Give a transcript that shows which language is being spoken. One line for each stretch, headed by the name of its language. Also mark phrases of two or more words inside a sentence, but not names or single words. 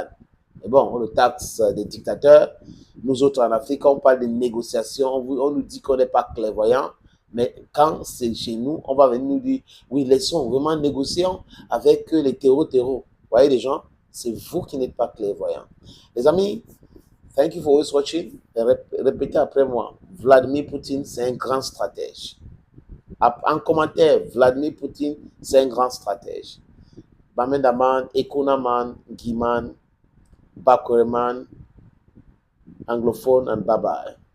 French: Mais bon, on le taxe des dictateurs. Nous autres en Afrique, on parle de négociations, on nous dit qu'on n'est pas clairvoyant. Mais quand c'est chez nous, on va venir nous dire, oui, laissons vraiment négocier avec les terreaux. Vous voyez les gens, c'est vous qui n'êtes pas clairvoyants. Les amis,
English: thank you for always watching.
French: Répétez après moi. Vladimir Poutine, c'est un grand stratège. En commentaire, Vladimir Poutine, c'est un grand stratège. Bamendaman, Ekonaman, Guiman, Bakoreman, anglophone,
English: and bye-bye.